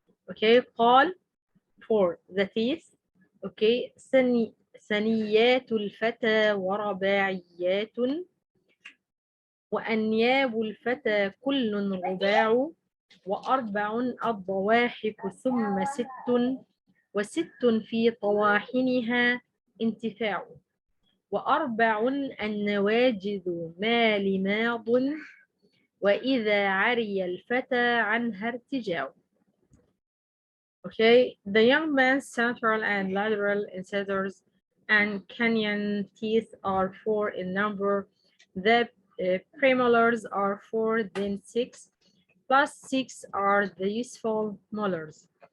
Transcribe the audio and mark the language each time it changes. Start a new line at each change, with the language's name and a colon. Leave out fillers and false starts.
English: Okay, قال for the teeth.
Arabic: Okay, ثنيات الفتى ورباعيات وأنياب الفتى كل رباع وأربع الضواحك ثم 6 و6 في طواحنها انتفاع وأربع النواجذ ما لماض وإذا عري الفتى عنها ارتجاع.
English: Okay, the young man's central and lateral incisors and canine teeth are 4 in number. The premolars are 4, then 6, plus 6 are the useful molars.